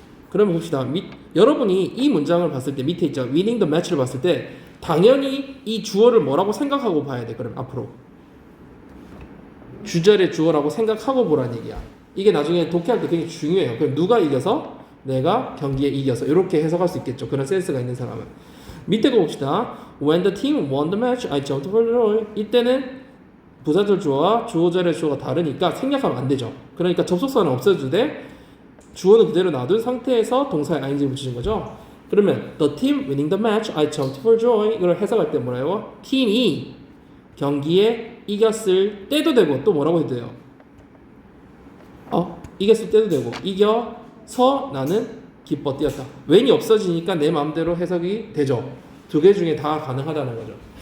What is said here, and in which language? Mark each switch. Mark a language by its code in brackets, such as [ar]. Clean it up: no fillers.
[ko] 그러면 봅시다. 여러분이 이 문장을 봤을 때 밑에 있죠. winning the match를 봤을 때 당연히 이 주어를 뭐라고 생각하고 봐야 돼. 그럼 앞으로 주절의 주어라고 생각하고 보라는 얘기야. 이게 나중에 독해할 때 굉장히 중요해요. 그럼 누가 이겨서? 내가 경기에 이겨서. 이렇게 해석할 수 있겠죠. 그런 센스가 있는 사람은. 밑에 거 봅시다. [en] When the team won the match, I jumped for joy. [ko] 이때는 부사절 주어와 주어절의 주어가 다르니까 생략하면 안 되죠. 그러니까 접속사는 없애주되 주어는 그대로 놔둔 상태에서 동사에 ing 붙이는 거죠. 그러면 [en] the team winning the match, I jumped for joy. [ko] 이걸 해석할 때 뭐라고? 팀이 경기에 이겼을 때도 되고 또 뭐라고 해도 돼요? 이겼을 때도 되고 이겨서 나는 기뻐 뛰었다. when이 없어지니까 내 마음대로 해석이 되죠. 두 개 중에 다 가능하다는 거죠.